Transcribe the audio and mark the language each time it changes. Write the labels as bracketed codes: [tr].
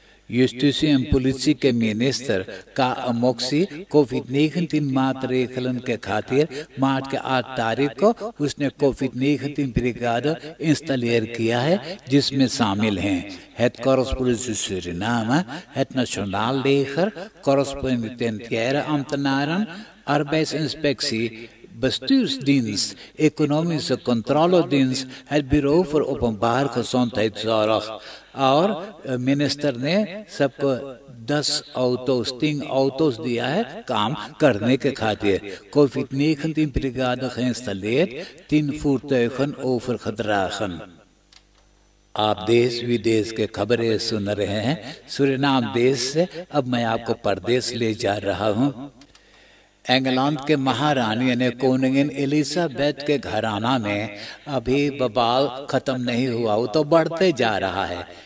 [nl] Justitie en politie [hns] के मिनिस्टर का अमोक्सी कोविड-19 मातरेखलन के खातिर मार्च के 8 तारीख को उसने कोविड-19 ब्रिगाड इंस्टॉलेर किया है, जिसमें शामिल हैं [nl] het Korrespondentie Suriname, het Nationaal Leger, correspondentiële ambtenaren, arbeidsinspectie, bestuursdienst, economische controledienst, het Bureau voor Openbaar Gezondheidszorg। [hns] और मिनिस्टर ने सबको 10 ऑटोस 3 ऑटोस दिया है काम करने के खातिर। [nl] कोविड-19 ब्रिगाड geïnstalleerd, 10 voertuigen overgedragen। [hns] आप देश विदेश के खबरें सुन रहे हैं सूरीनाम देश से। अब मैं आपको परदेश ले जा रहा हूँ। इंग्लैंड के महारानी यानी कोनिंगन एलिजाबेथ के घराना में अभी बवाल खत्म नहीं हुआ, वो तो बढ़ते जा रहा है।